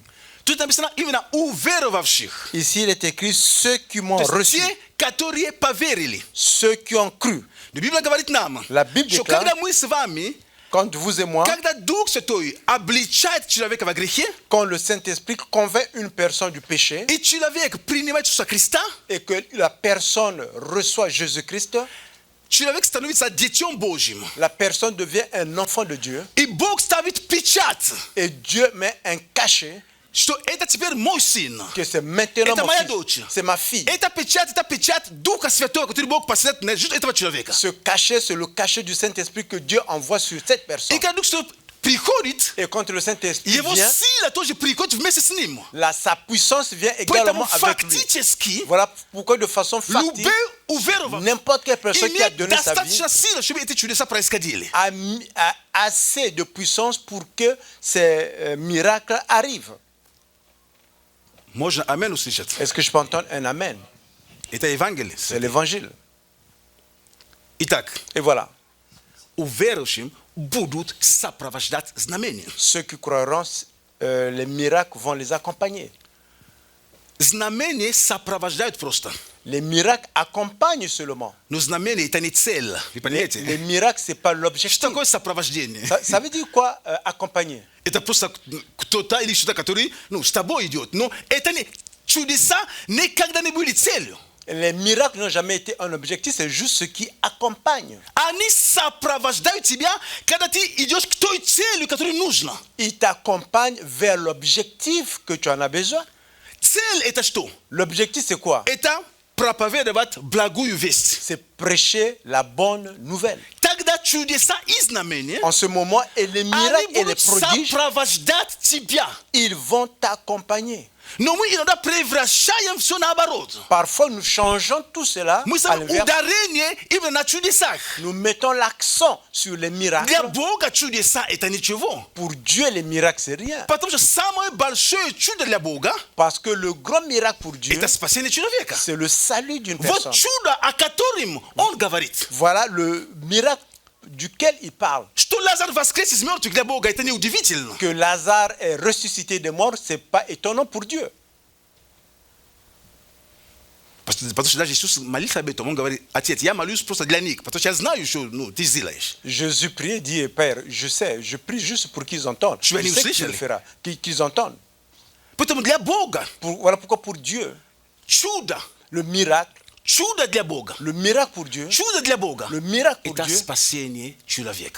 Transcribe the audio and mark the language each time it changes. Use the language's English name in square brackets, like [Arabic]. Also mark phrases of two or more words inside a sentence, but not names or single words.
[Russian] Тут написано именно у веровавших. [French] Ici, il est écrit ceux qui m'ont [Russian] То есть [French] reçu, [Russian] те, которые поверили. [French] ceux qui ont cru. [Russian] Но Библия говорит нам, [French] La Bible [Russian] что [French] déclare- [Russian] когда мы с вами, [French] Quand vous et moi, [Russian] когда Дух Святой обличает человека во грехе, [French] quand le Saint-Esprit convainc une personne du péché, [Russian] и человек принимает Иисуса Христа, [French] et que la personne reçoit Jésus-Christ, [Russian] человек становится детем Божьим. [French] la personne devient un enfant de Dieu, [Russian] И Бог ставит печать, [French] et Dieu met un cachet [Russian] что это теперь мой сын. [French] que c'est maintenant [Russian] Это [French] mon [Russian] моя [French] fils, [Russian] дочь. [French] c'est ma fille. [Russian] Это печать Духа Святого, который Бог посылает на жизнь этого человека. [French] Ce cachet, c'est le cachet du Saint-Esprit que Dieu envoie sur cette personne. [Russian] И когда Дух Святой приходит, [French] Et quand le Saint-Esprit [Russian] его [French] vient, [Russian] сила тоже приходит вместе с ним. [French] sa puissance vient [Russian] Поэтому [French] également avec lui. [Russian] фактически [French] Voilà pourquoi de façon factice, [Russian] любой уверовав [French] n'importe quelle personne qui a [Russian] имеет [French] donné sa vie [Russian] достаточно силы, чтобы эти чудеса происходили. [French] a assez de puissance pour que ces miracles arrivent. [Russian] Можно амен услышать. [French] Est-ce que je peux entendre un amen? [Russian] Это Евангелие. [French] C'est l'évangile. [Russian] Итак, [French] Et voilà. [Russian] у верующих будут сопровождать знамения. [French] Ceux qui croiront, les miracles vont les accompagner. [Russian] Знамения сопровождают просто. [French] Les miracles accompagnent seulement. [Russian] Но знамения это не цель. Вы понимаете? [French] Les miracles, ce n'est pas [Russian] Что [French] l'objectif. [Russian] такое сопровождение? [French] Ça veut dire quoi, accompagner? [Russian] Это просто кто-то или что-то, который с тобой идет. Но это не чудеса никогда не были целью. [French] Les miracles n'ont jamais été un objectif, c'est juste ce qui accompagne. [Russian] Они сопровождают тебя, когда ты идешь к той цели, которая нужна. [French] Ils t'accompagnent vers l'objectif que tu en as besoin. [Russian] Цель это что? [French] L'objectif, c'est quoi? [Russian] Это проповедовать благую весть. [French] C'est prêcher la bonne nouvelle. [Russian] Тогда чудеса и знамения, [French] En ce moment, et les miracles [Russian] они [French] et les [Russian] будут [French] prodiges, [Russian] сопровождать тебя. [French] ils vont t'accompagner. [Russian] Но мы иногда превращаем все наоборот. [French] Parfois, nous changeons tout cela [Russian] Мы [French] à [Russian] ставим [French] l'inverse. [Russian] ударение именно на чудесах. [French] Nous mettons l'accent sur les miracles. [Russian] Для Бога чудеса это ничего. [French] Pour Dieu, les miracles, c'est rien. [Russian] Потому что самое большое чудо для Бога [French] Parce que le grand miracle pour Dieu, [Russian] это спасение человека. [French] c'est le salut d'une [Russian] Вот [French] personne. [Russian] чудо, о котором он говорит. [French] Voilà le miracle duquel il parle, [Russian] Что Лазарь воскрес из мертвых для Бога, это неудивительно. [French] que Lazare est ressuscité des morts, ce n'est pas étonnant pour Dieu. [Russian] Потому что даже Иисус молился об этом, он говорит: Отец, я молюсь просто для них, потому что я знаю, что ты сделаешь. [French] Jésus priait, dit, Père, je sais, je prie juste pour qu'ils entendent. Je vais Je nous sais que tu [Russian] слышали? [French] le feras, qu'ils entendent. [Russian] Поэтому для Бога [French] Voilà pourquoi pour Dieu, [Russian] чудо, [French] le miracle [Russian] для Бога, [French] pour Dieu, [Russian] чудо для Бога, [French] le miracle pour [Russian] это [French] Dieu, [Russian] спасение человека.